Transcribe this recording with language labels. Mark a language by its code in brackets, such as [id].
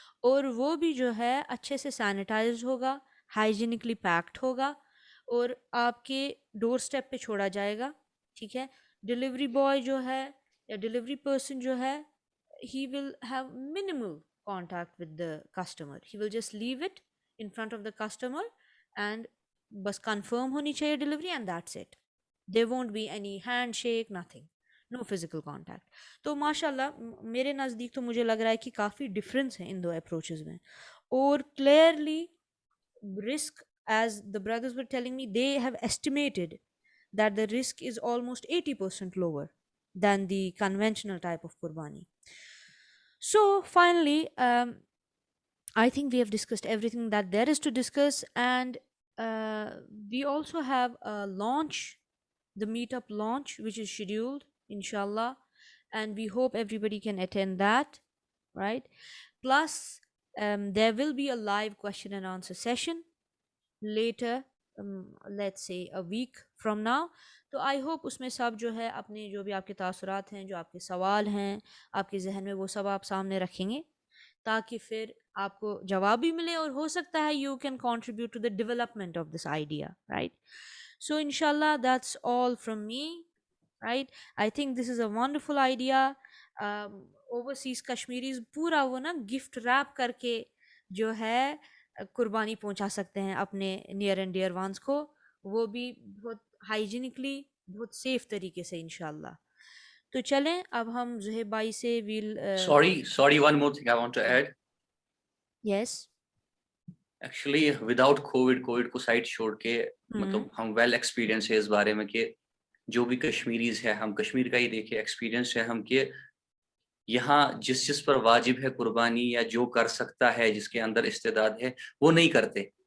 [ur] اور وہ بھی جو ہے اچھے سے سینیٹائزڈ ہوگا، ہائیجینکلی پیکڈ ہوگا، اور آپ کے ڈور سٹیپ پہ چھوڑا جائے گا. ٹھیک ہے. ڈلیوری بوائے جو ہے یا ڈلیوری پرسن جو ہے، [en] he will have minimal contact with the customer. He will just leave it in front of the customer and [ur] بس کنفرم ہونی چاہیے delivery [en] And that's it. there won't be any handshake, nothing, no physical contact. [ur] تو ماشاء اللہ میرے نزدیک تو مجھے لگ رہا ہے کہ کافی ڈفرینس ہے ان دو اپروچز میں. [en] اور clearly risk, as the brothers were telling me, they have estimated that the risk is almost 80% lower than the conventional type of qurbani. So finally, I think we have discussed everything that there is to discuss, and we also have a launch, the meetup launch, which is scheduled, inshallah, and we hope everybody can attend that, right? Plus, there will be a live question and answer session later let's say a week from now. [ur] تو I hope اس میں سب جو ہے اپنے جو بھی آپ کے تاثرات ہیں، جو آپ کے سوال ہیں آپ کے ذہن میں، وہ سب آپ سامنے رکھیں گے تاکہ پھر آپ کو جواب بھی ملے، اور ہو سکتا ہے [en] you can contribute to the development of this idea, [ur] right? [en] So انشاءاللہ that's all from me, right? I think this is a wonderful idea. [ur] Overseas Kashmiris پورا وہ نا گفٹ ریپ کر کے جو ہے قربانی پہنچا سکتے ہیں اپنے نیئر اینڈ ڈیئر وانس کو، وہ بھی بہت ہائیجینکلی، بہت سیف طریقے سے انشاءاللہ. تو چلیں اب ہم زہیب بھائی سے well [en] Sorry, one more thing I want to add. Yes. [ur] Actually, without COVID کو سائڈ چھوڑ کے مطلب ہم ویل ایکسپیرینس ہے اس بارے میں کہ جو بھی کشمیریز ہے، ہم کشمیر کا ہی دیکھے، ایکسپیرینس ہے ہم کہ یہاں جس پر واجب ہے قربانی یا جو کر سکتا ہے، جس کے اندر استعداد ہے، وہ نہیں کرتے.